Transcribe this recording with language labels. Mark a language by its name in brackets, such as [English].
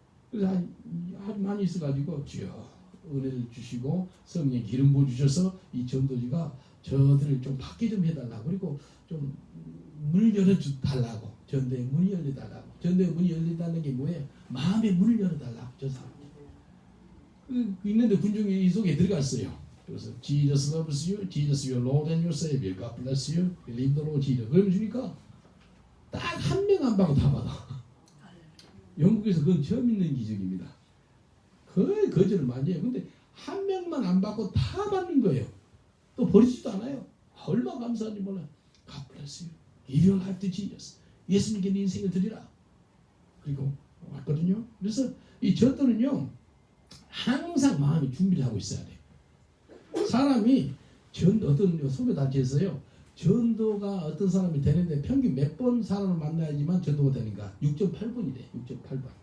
[Korean] 그래서 아주 많이 있어가지고 주여 은혜를 주시고 성령의 기름 부어주셔서 이 전도지가 저들을 좀 받게 좀 해달라고, 그리고 좀 문을 열어달라고, 전도의 문이 열려달라고. 전도의 문이 열린다는 게 뭐예요? 마음의 문을 열어달라고. 저 사람들 있는데 군중이 이 속에 들어갔어요. 그래서 [English] Jesus loves you, Jesus your Lord and your Savior, God bless you, believe the Lord Jesus. [Korean] 그러면 주니까 딱 한 명 안 받고 다 받아. 영국에서 그건 처음 있는 기적입니다. 거의 거절을 많이 해요. 근데 한 명만 안 받고 다 받는 거예요. 또 버리지도 않아요. 얼마나 감사한지 몰라요. [English] God bless you, give your life to Jesus. [Korean] 예수님께 네 인생을 드리라. 그리고 왔거든요. 그래서 이 전도는요, 항상 마음이 준비를 하고 있어야 돼요. 사람이 어떤 선교단체에서요, 전도가 어떤 사람이 되는데 평균 몇 번 사람을 만나야지만 전도가 되는가? 6.8번이래. 6.8번.